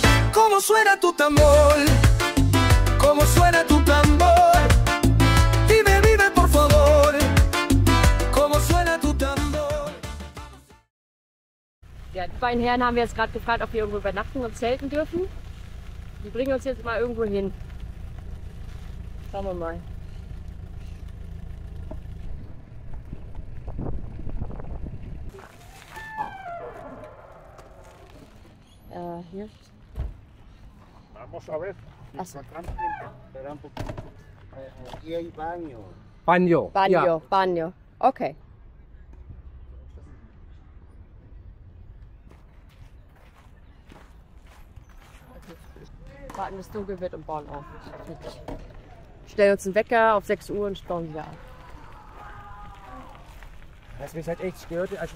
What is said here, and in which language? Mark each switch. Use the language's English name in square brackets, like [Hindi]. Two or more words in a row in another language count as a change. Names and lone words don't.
[Spanish] Cómo suena tu tambor, cómo suena tu tambor. Dime, dime por favor, cómo suena tu tambor. [German] Ja, die beiden Herren haben wir jetzt gerade gefragt, ob wir irgendwo übernachten und zelten dürfen. Die bringen uns jetzt mal irgendwo hin. Schauen wir mal. Hier. [Spanish] Vamos a ver. Aquí hay baño. Baño. Banjo, [German] Ja. [Spanish] Banjo. Okay. [German] Warten, bis es dunkel wird und bauen auf. Stellen uns einen Wecker auf 6 Uhr und bauen wieder auf. Was mich halt echt stört, also